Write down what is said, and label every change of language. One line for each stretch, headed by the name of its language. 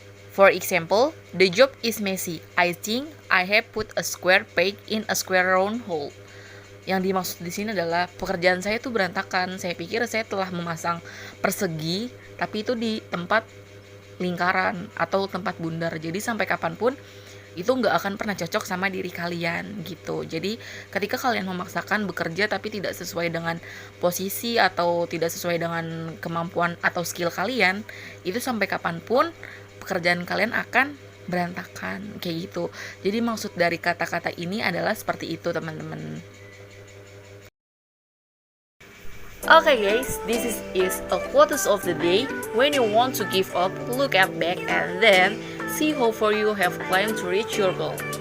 English: For example, the job is messy. I think I have put a square peg in a square round hole.
Indonesian: Yang dimaksud di sini adalah pekerjaan saya itu berantakan. Saya pikir saya telah memasang persegi, tapi itu di tempat lingkaran atau tempat bundar. Jadi sampai kapanpun itu nggak akan pernah cocok sama diri kalian gitu. Jadi ketika kalian memaksakan bekerja tapi tidak sesuai dengan posisi atau tidak sesuai dengan kemampuan atau skill kalian, itu sampai kapanpun pekerjaan kalian akan berantakan kayak gitu. Jadi maksud dari kata-kata ini adalah seperti itu teman-teman.
English: Okay guys, this is a quotes of the day. When you want to give up, look at back and then see how far you have climbed to reach your goal.